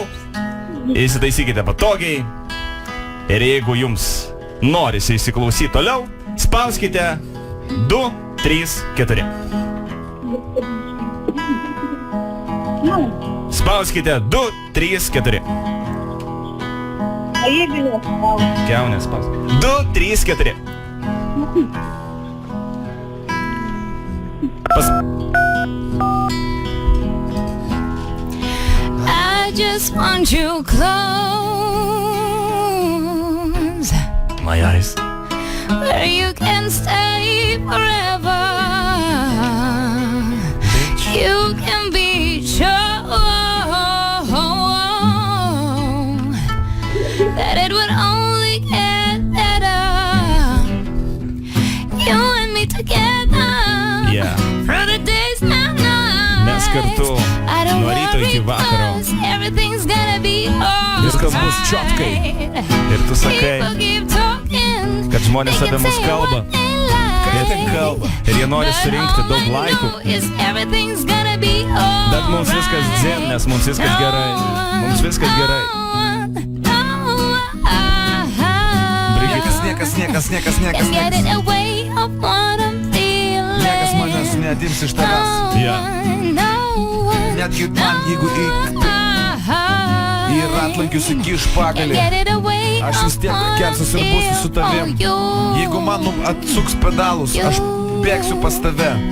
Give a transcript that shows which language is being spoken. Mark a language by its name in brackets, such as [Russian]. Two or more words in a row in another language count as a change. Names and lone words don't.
[Lithuanian] Įsitaisykite patogiai. Ir jeigu jums norisi įsiklausyti toliau, spauskite 2, 3, 4. Spauskite 2, 3, 4. A jeigu nespaus? Keunės spauskite. 2, 3, 4. [English] I just want you close, My eyes. where you can stay forever. You can be sure that it would only get better. You and me together. Yeah. Through the days and nights. [Lithuanian] Mes kartu [English] I don't [Lithuanian] nuo ryto iki [English] worry [Lithuanian] vakaro. [English] 'cause everything's gonna be alright. [Lithuanian] Viskas bus čiotkai. Ir tu sakai, [English] People keep talking, [Lithuanian] kad žmonės [English] they [Lithuanian] apie [English] can [Lithuanian] mus [English] say [Lithuanian] kalba. [English] what they like. [Lithuanian] Jie tik kalba. Ir jie nori [English] But [Lithuanian] surinkti [English] all [Lithuanian] daug [English] I [Lithuanian] laikų. [English] know is everything's gonna be alright. [Lithuanian] Bet mums viskas dzien, nes mums viskas gerai. Mums viskas gerai. Brigita. Niekas [English] Can get it away of what I'm feeling. [Lithuanian] Niekas manęs neatims iš tavęs. [English] Yeah. [Lithuanian] Netgi man, jeigu į ratlankius įkiš pagalį, aš vis tiek kelsiuos ir būsiu su tavim. Jeigu man atsuks pedalus, aš bėgsiu pas tave.